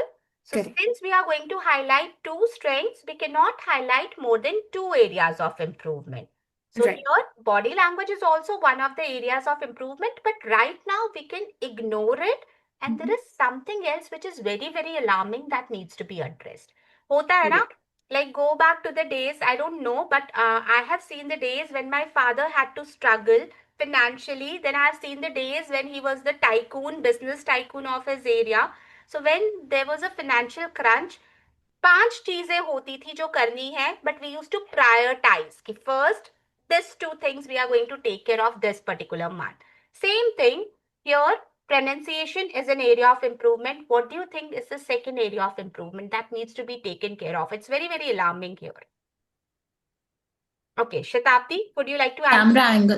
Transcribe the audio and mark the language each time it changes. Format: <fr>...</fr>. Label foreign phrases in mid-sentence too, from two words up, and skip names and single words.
<en>So since we are going to highlight 2 strengths, we cannot highlight more than 2 areas of improvement. So here, body language is also one of the areas of improvement, but right now we can ignore it. And there is something else which is very, very alarming that needs to be addressed.</en> <hi>होता है ना?</hi> <en>Like go back to the days, I don't know, but I have seen the days when my father had to struggle financially. Then I have seen the days when he was the tycoon, business tycoon of his area. So when there was a financial crunch,</en> <hi>5 चीजें होती थी जो करनी है,</hi> <en>but we used to prioritize कि first, these 2 things we are going to take care of this particular month. Same thing here. Pronunciation is an area of improvement. What do you think is the second area of improvement that needs to be taken care of? It's very, very alarming here. Okay, Shatabdi, would you like to answer?</en>